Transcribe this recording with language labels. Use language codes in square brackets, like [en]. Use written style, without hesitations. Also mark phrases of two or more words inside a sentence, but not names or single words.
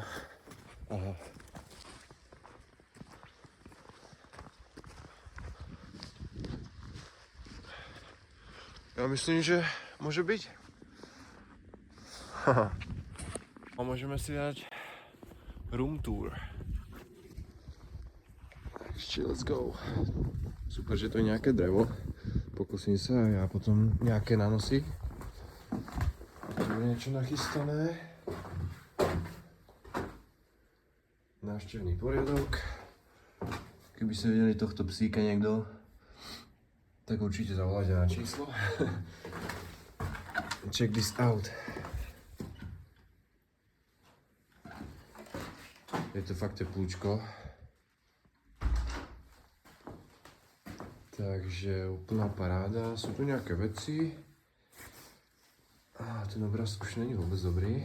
[sk] Aha. Ja myslím, že môže byť. A môžeme si dať [en] room tour. [sk] Takže [en] let's go. [sk] Super, že to je nejaké drevo. Pokúsim sa a ja potom nejaké nanosy. Tu je niečo nachystané. Návštevný poriadok. Keby ste videli tohto psíka niekto, tak určite zavolajte na číslo. [en] Check this out. [sk] Je to fakt teplúčko. Takže úplná paráda. Sú tu nejaké veci. A ten obraz už není vôbec dobrý.